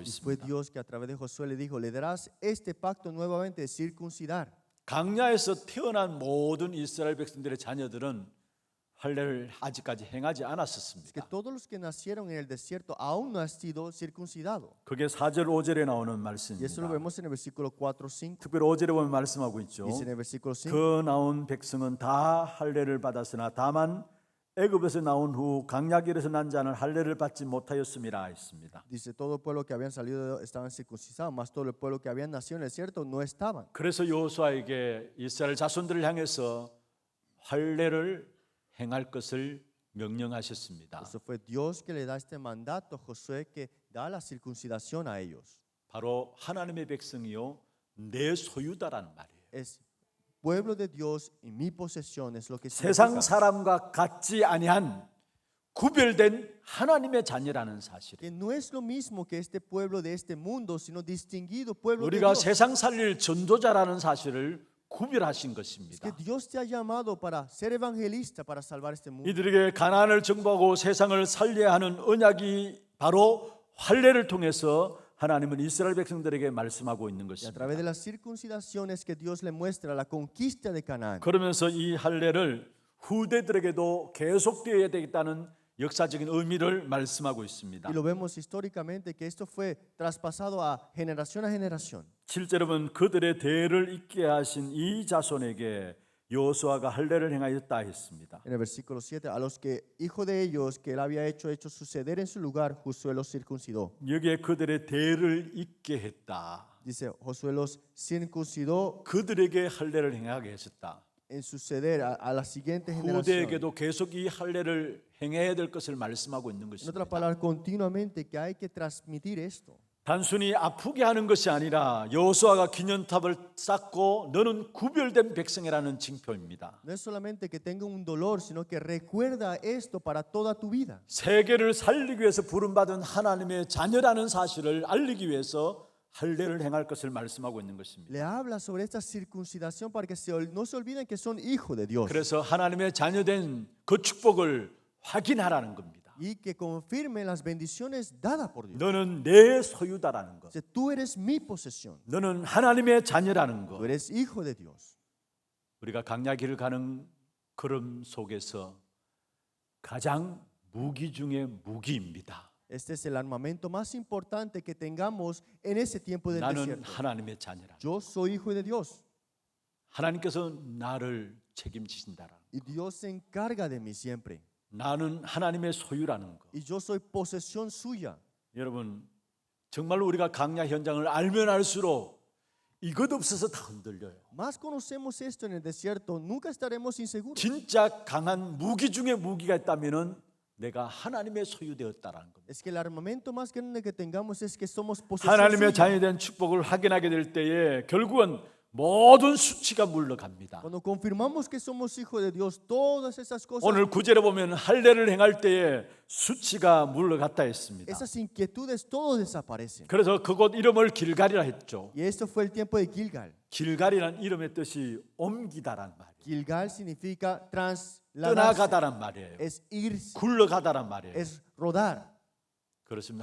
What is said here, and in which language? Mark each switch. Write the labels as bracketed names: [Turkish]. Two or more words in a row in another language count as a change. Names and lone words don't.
[Spanish] Y fue [Korean] 있습니다. [Spanish] Dios que a través de Josué le dijo, le darás este pacto nuevamente de circuncidar. [Korean] 강야에서 태어난 모든 이스라엘 백성들의 자녀들은 할례를 아직까지 행하지 [Spanish] Es que [Korean] 않았었습니다. [Spanish] todos los que nacieron en el desierto aún no han sido circuncidados. [Korean] 그게 4절 5절에 나오는 [Spanish] Y eso lo [Korean] 말씀입니다. [Spanish] vemos en el versículo 4, 5. [Korean] 특별히 5절에 보면 말씀하고 있죠. [Spanish] Dice en el versículo 5. [Korean] 그 나온 백성은 다 할례를 받았으나 다만 애굽에서 나온 후 강야길에서 난 자는 할례를 받지 못하였음이라 했습니다. [Spanish] Dice, todo el pueblo que habían salido estaban circuncidados, mas todo el pueblo que habían nacido en el desierto no estaban. [Korean] 그래서 여호수아에게 이스라엘 자손들을 향해서 할례를 행할 것을 명령하셨습니다. [Spanish] Eso fue Dios que le da este mandato a Josué, que da la circuncitación a ellos. [Korean] 바로 하나님의 백성이요 내 소유다라는 말이에요. [Spanish] Es pueblo de Dios y mi posesión es lo que [Korean] 세상 [Spanish] significa. [Korean] 사람과 같지 아니한 구별된 하나님의 자녀라는 사실. [Spanish] Que no es lo mismo que este pueblo de este mundo, sino distinguido pueblo de [Korean] 우리가 [Spanish] Dios. [Korean] 세상 살릴 전도자라는 사실을 구별하신 [Spanish] Es [Korean] 것입니다. [Spanish] que Dios te ha llamado para ser evangelista, para salvar este mundo. [Korean] 이들에게 가나안을 정복하고 세상을 살려야 하는 언약이 바로 할례를 통해서 하나님은 이스라엘 백성들에게 말씀하고 있는 [Spanish] Y a [Korean] 것입니다. [Spanish] través de las circuncidaciones que Dios le muestra la conquista de Canaán. [Korean] 그러면서 이 할례를 후대들에게도 계속되어야 되겠다는 역사적인 의미를 말씀하고 있습니다. [Spanish] Y lo vemos históricamente que esto fue traspasado a generación. [Korean] 실제로 보면 그들의 대를 잇게 하신 이 자손에게 여호수아가 할례를 행하였다 했습니다. [Spanish] En el versículo 7, a los que, hijo de ellos, que él había hecho suceder en su lugar, Josué los circuncidó. [Korean] 여기에 그들의 대를 잇게 했다. [Spanish] Dice, Josué los circuncidó [Korean] 그들에게 할례를 행하게 했었다. [Spanish] en suceder a la siguiente generación. [Korean] 후대에게도 계속 이 할례를 행해야 될 것을 말씀하고 있는 [Spanish] En [Korean] 것입니다. [Spanish] otras palabras, continuamente que hay que transmitir esto. [Korean] 단순히 아프게 하는 것이 아니라 여호수아가 기념탑을 쌓고 너는 구별된 백성이라는 징표입니다. [Spanish] No es solamente que tenga un dolor, sino que recuerda esto para toda tu vida. [Korean] 세계를 살리기 위해서 부름받은 하나님의 자녀라는 사실을 알리기 위해서 할례를 행할 것을 말씀하고 있는 것입니다. [Spanish] Le habla sobre esta circuncitación para que no se olviden que son hijos de Dios. [Korean] 그래서 하나님의 자녀된 그 축복을 확인하라는 겁니다. [Spanish] Y que confirmen las bendiciones dadas por Dios. [Korean] 너는 내 소유다라는 것. [Spanish] Dice, tú eres mi posesión. [Korean] 너는 하나님의 자녀라는 것. [Spanish] Tú eres hijo de Dios. [Korean] 우리가 강야길을 가는 걸음 속에서 가장 무기 중에 무기입니다. [Spanish] Este es el armamento más importante que tengamos en ese tiempo del [Korean] 나는 [Spanish] desierto. [Korean] 하나님의 자녀라. [Spanish] Yo soy hijo de Dios [Korean] 하나님께서 나를 책임지신다라. [Spanish] y Dios se encarga de mí siempre. [Korean] 나는 하나님의 소유라는 것. [Spanish] Y yo soy posesión suya. [Korean] 여러분 정말로 우리가 강야 현장을 알면 알수록 이것 없어서 다 흔들려요. [Spanish] Más conocemos esto en el desierto, nunca estaremos inseguros. [Korean] 진짜 강한 무기 중에 무기가 있다면은 내가 하나님의 소유되었다라는 겁니다. [Spanish] Es que el armamento más grande que tengamos es que somos posesión [Korean] 하나님의 [Spanish] suya. [Korean] 자녀된 축복을 확인하게 될 때에 결국은 모든 수치가 물러갑니다. [Spanish] Cuando confirmamos que somos hijos de Dios, todas esas cosas, [Korean] 오늘 구절에 보면 할례를 행할 때에 수치가 물러갔다 했습니다. [Spanish] esas inquietudes, todo desaparecen. [Korean] 그래서 그곳 이름을 길갈이라 했죠. [Spanish] Y esto fue el tiempo de Gilgal. [Korean] 길갈이란 이름의 뜻이 옮기다란 말이에요. [Spanish] Gilgal significa trasladarse, [Korean] 떠나가다란 말이에요. [Spanish] es irse, [Korean] 굴러가다란 말이에요. [Spanish] es rodar. [Korean] 그렇습니다.